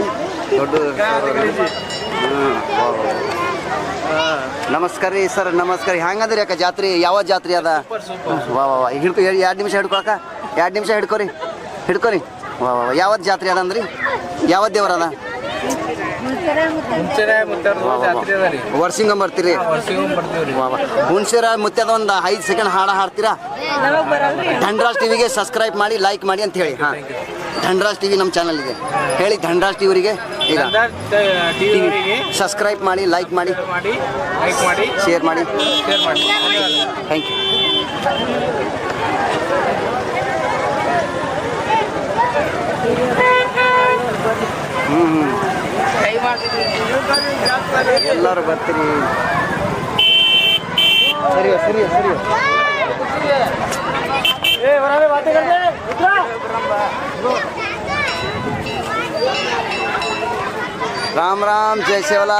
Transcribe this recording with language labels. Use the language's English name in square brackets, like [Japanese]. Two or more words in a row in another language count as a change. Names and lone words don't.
[Kannada] ದೊಡ್ಡ ನಮಸ್ಕಾರ ರೀ ಸರ್. ನಮಸ್ಕಾರ. ಹೆಂಗದ್ರಿ ಅಕ್ಕ ಜಾತ್ರೆ? ಯಾವ ಜಾತ್ರೆ ಅದ? ವಾ ವಾ ವಾ ಹಿಡ್ಕೊ 2 ನಿಮಿಷ ಹಿಡ್ಕೊಳಕ್ಕ. 2 ನಿಮಿಷ ಹಿಡ್ಕೊರಿ ಹಿಡ್ಕೊರಿ. ವಾ ವಾ ಯಾವತ್ತು ಜಾತ್ರೆ ಅದ ಅಂದ್ರಿ? ಯಾವತ್ತು ದೇವ್ರ ಅದ? ವರ್ಷಿಂಗ್ ಬರ್ತೀರಿ? ಹುಣಸೇರ ಮುತ್ಯದ ಒಂದು 5 ಸೆಕೆಂಡ್ ಹಾಡ ಹಾಡ್ತೀರಾ? ಧನರಾಜ್ ಟಿವಿಗೆ ಸಬ್ಸ್ಕ್ರೈಬ್ ಮಾಡಿ, ಲೈಕ್ ಮಾಡಿ ಅಂತ ಹೇಳಿ. ಹಾಂ ಧನರಾಜ್ ಟಿವಿ ನಮ್ಮ ಚಾನಲ್ ಇದೆ ಹೇಳಿ. ಧನರಾಜ್ ಟಿವಿಗೆ ಈಗ ಸಬ್ಸ್ಕ್ರೈಬ್ ಮಾಡಿ, ಲೈಕ್ ಮಾಡಿ, ಶೇರ್ ಮಾಡಿ. [English] thank you. [Kannada] ಎಲ್ಲರೂ ಬರ್ತೀರಿ. ಸರಿ ಸರಿ ಸರಿ. [Hindi] राम राम जय सेवालाल.